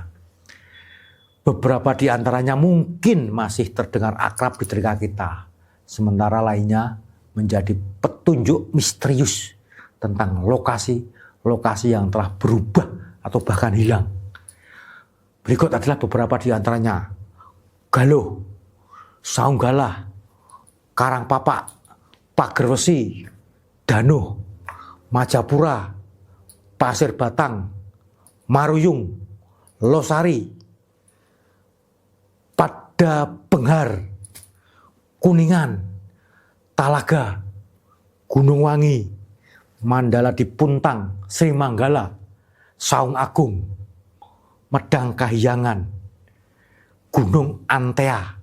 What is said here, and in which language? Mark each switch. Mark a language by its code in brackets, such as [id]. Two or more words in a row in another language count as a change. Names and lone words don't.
[id] Beberapa di antaranya mungkin masih terdengar akrab di telinga kita, sementara lainnya menjadi petunjuk misterius tentang lokasi-lokasi yang telah berubah atau bahkan hilang. Berikut adalah beberapa di antaranya. Galuh, Saunggala, Karangpapak, Pagerwesi, Danuh, Majapura, Pasir Batang, Maruyung, Losari, Padabenghar, Kuningan, Talaga, Gunung Wangi, Mandala di Puntang, Sri Manggala, Saung Agung, Medang Kahyangan, Gunung Antea,